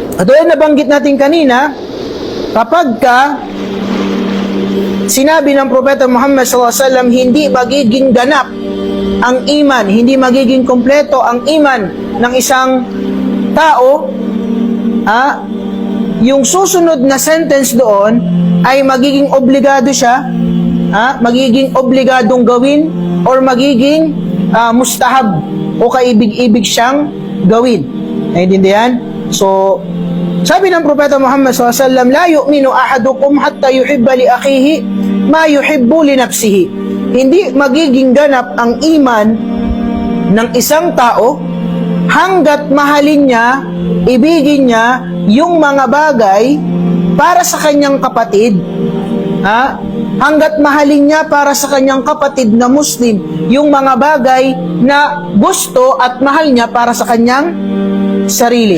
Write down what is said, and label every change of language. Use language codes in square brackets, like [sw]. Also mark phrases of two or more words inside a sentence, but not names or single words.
[tl] At doon nabanggit natin kanina, kapag ka sinabi ng Propeta Muhammad SAW, hindi magiging ganap ang iman, hindi magiging kompleto ang iman ng isang tao, yung susunod na sentence doon ay magiging obligado siya, magiging obligadong gawin or magiging mustahab o kaibig-ibig siyang gawin. Naintindihan? So, sabi ng Propeta Muhammad SAW, [ar] لا يؤمن أحدكم حتى يحب لأخيه ما يحب لنفسه. [tl] Hindi magiging ganap ang iman ng isang tao hanggat mahalin niya, ibigin niya yung mga bagay para sa kanyang kapatid. Hanggat mahalin niya para sa kanyang kapatid na Muslim yung mga bagay na gusto at mahal niya para sa kanyang sarili.